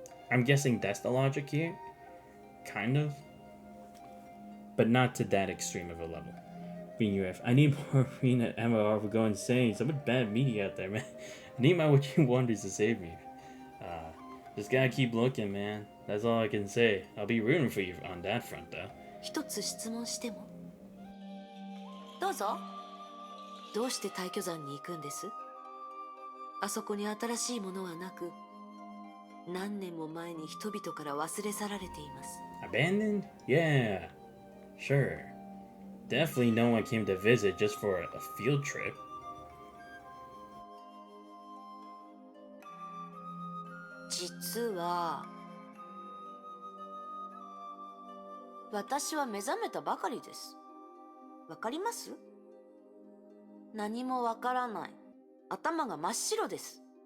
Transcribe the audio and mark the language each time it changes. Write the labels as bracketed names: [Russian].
[English] I'm guessing that's the logic here. Kind of. But not to that extreme of a level. I need more arena MMR for going insane. So much bad media out there, man. I need my Witching Wonders to save me. Just gotta keep looking, man. That's all I can say. I'll be rooting for you on that front, though. [Japanese] 一つ質問してもどうぞ。どうして退去山に行くんです？あそこに新しいものはなく、何年も前に人々から忘れ去られています。 [English] Abandoned? Yeah. Sure. Definitely no one came to visit just for a field trip. [Japanese] 実は私は目覚めたばかりです。わかります？何もわからない。頭が真っ白です。